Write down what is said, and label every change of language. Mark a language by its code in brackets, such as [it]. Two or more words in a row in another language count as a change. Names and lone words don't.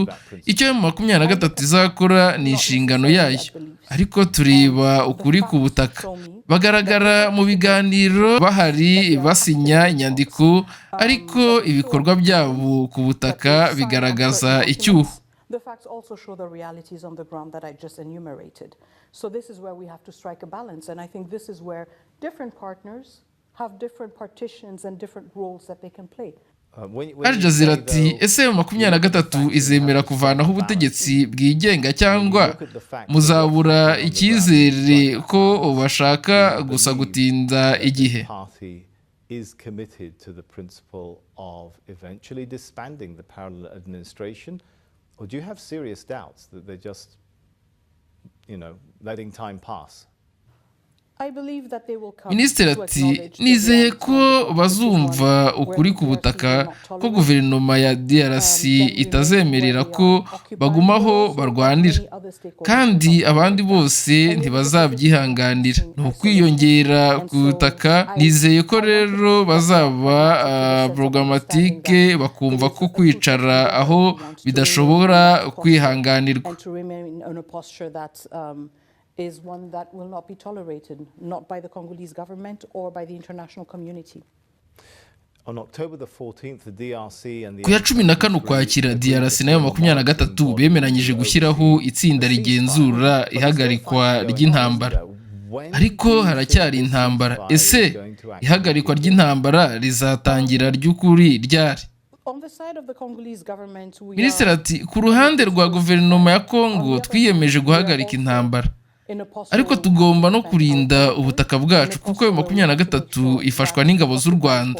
[rw] Icyo 23 izakora ni inshingano yayo, ariko turiba ukuri ku butaka. Bagaragara mu biganiro bahari basinya inyandiko, ariko ibikorwa byabo ku butaka bigaragaza icyuho. [en] The facts also show the realities on the ground that I just enumerated. So this is where we have to strike a balance, and I think this is where different partners have different partitions and different roles that they can play. [rw] Al Jazeera ati ese 23 izemera kuvanaho ubutegetsi bwigenga cyangwa muzabura icyizere ko bashaka gusa gutinda igihe. [en] Is committed to the principle of eventually disbanding the parallel administration, or do you have serious doubts that they're just, letting time pass? [rw] Minisitiri ati nizeye ko bazumva ukuri ku butaka ko guverinoma ya DRC itazemerera ko bagumaho barwanira, kandi abandi bose ntibazabyihanganira. Ni ukwiyongera ku butaka. Nizeye ko rero bazaba programmatike bakumva ko kwicara aho bidashobora kwihanganirwa. [en] Is one that will not be tolerated, not by the Congolese government or by the international community. On October the 14th, the DRC and the [rw] ku ya 14 Ukwakira DRC nayo 23 bemeranyije gushyiraho itsinda rigenzura ihagarikwa ry'intambara. Ariko haracyari intambara. Ese ihagarikwa ry'intambara rizatangira ry'ukuri ryari? Minisitiri ati ku ruhande rwa guverinoma ya Congo twiyemeje guhagarika intambara, ariko tugomba no kurinda ubutaka bwacu kuko 23 ifashwa n'ingabo z'u Rwanda.